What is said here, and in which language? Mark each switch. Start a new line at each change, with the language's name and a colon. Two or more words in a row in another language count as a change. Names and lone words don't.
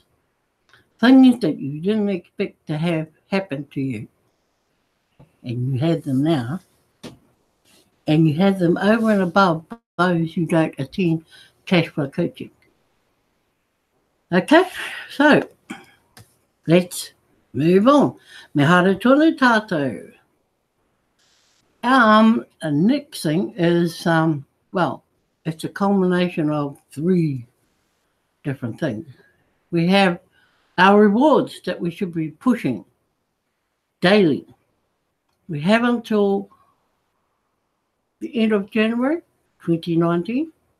English: Things that you didn't expect to have happen to you. And you have them now. And you have them over and above those who don't attend Cashflow Coaching. Okay, so let's move on.
Māori: Me hara tonu tātou.
English: The next thing is, it's a culmination of 3 different things. We have our rewards that we should be pushing daily. We have until the end of January 2019.